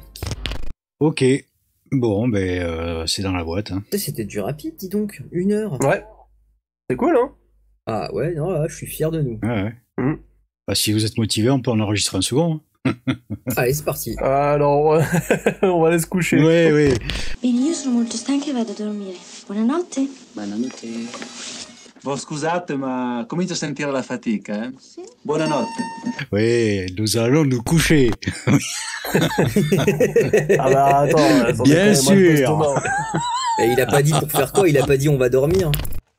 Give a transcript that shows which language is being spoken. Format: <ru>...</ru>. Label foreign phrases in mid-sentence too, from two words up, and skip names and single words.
<fr>Ok, bon, c'est dans la boîte. Hein. C'était du rapide, dis donc, 1 heure. Ouais, c'est cool, hein. Ah ouais, non, là, je suis fier de nous. Ouais. Bah, si vous êtes motivé, on peut en enregistrer un second. Allez, c'est parti. Alors, on va aller se coucher. Oui.</fr> <it>Bene, io sono molto stanca e vado a dormire. Buonanotte. Buonanotte. Bon, scusate, ma comincio a sentire la fatica, eh? Sì. Buonanotte.</it> <fr>Oui, nous allons nous coucher. Ah bah attends, bien sûr. Et il a pas dit pour faire quoi, il a pas dit on va dormir.</fr>